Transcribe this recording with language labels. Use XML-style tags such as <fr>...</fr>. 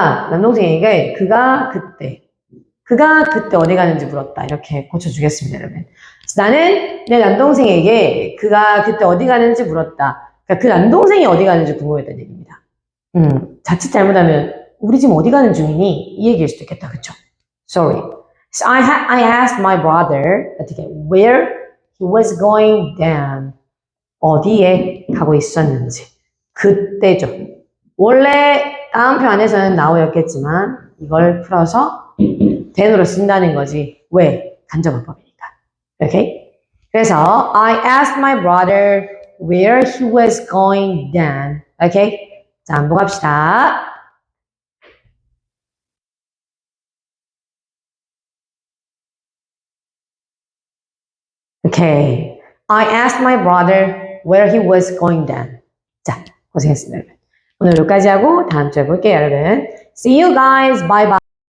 <ko>남동생에게 그가 그때 어디 가는지 물었다. 이렇게 고쳐주겠습니다, 여러분. 나는 내 남동생에게 그가 그때 어디 가는지 물었다. 그러니까 그 남동생이 어디 가는지 궁금했다는 얘기입니다. 자칫 잘못하면 우리 지금 어디 가는 중이니? 이 얘기일 수도 있겠다. 그쵸?</ko> <en>Sorry. So I asked my brother</en> <ko>어떻게</ko> <en>where he was going then.</en> <ko>어디에 가고 있었는지. 그때죠. 원래 따옴표 안에서는 now였겠지만 이걸 풀어서 then으로 쓴다는 거지. 왜? 간접어법이니까. 오케이? 그래서</ko> <en>I asked my brother where he was going then.</en> <ko>오케이? 자, 한번 갑시다. 오케이.</ko> <en>I asked my brother where he was going then.</en> <ko>자, 고생했습니다, 여러분. 오늘 여기까지 하고 다음 주에 볼게요, 여러분.</ko> <en>See you guys. Bye bye.</en>